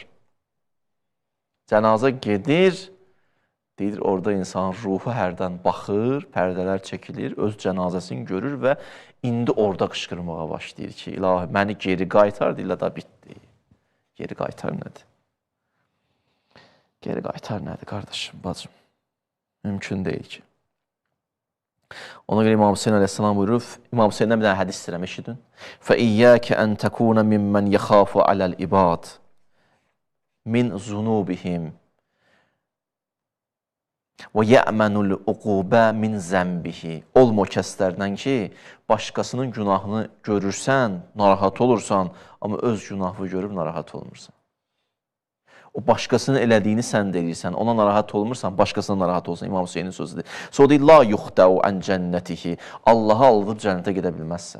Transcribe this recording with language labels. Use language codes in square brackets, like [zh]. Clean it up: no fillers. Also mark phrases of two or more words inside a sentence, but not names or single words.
[az] Cənazə gedir, deyir, orada insan ruhu hərdən baxır, pərdələr çəkilir, öz cənazəsini görür və indi orada qışqırmağa başlayır ki, ilahi, məni geri qaytar, deyirlər, da bitdi. Geri qaytar nədir? Geri qaytar nədir, qardaşım, bacım? Mümkün deyil ki. Ona görə İmam Hüseyin əleyhissalam buyurur, İmam Hüseyin'dən bir dənə hədis istəyirəm, eşidin. [ar] فَإِيَّاكَ أَنْ تَكُونَ مِمَّنْ يَخَافُ عَلَى الْإِبَادِ مِنْ ذُنُوبِهِمْ وَيَأْمَنُ الْعُقُوبَ مِنْ زَنْبِهِ. [az] Olma o kəslərdən ki, başqasının günahını görürsən, narahat olursan, amma öz günahını görüb narahat olmursan. O başqasının elədiyini sən deyirsən, ona narahat olmursan, başqasına narahat olsan, İmam Hüseynin sözüdür. Sonra deyir, [ar] لا يخدع عن جنته. [az] Allaha aldıb cənnətə gedə bilməzsən.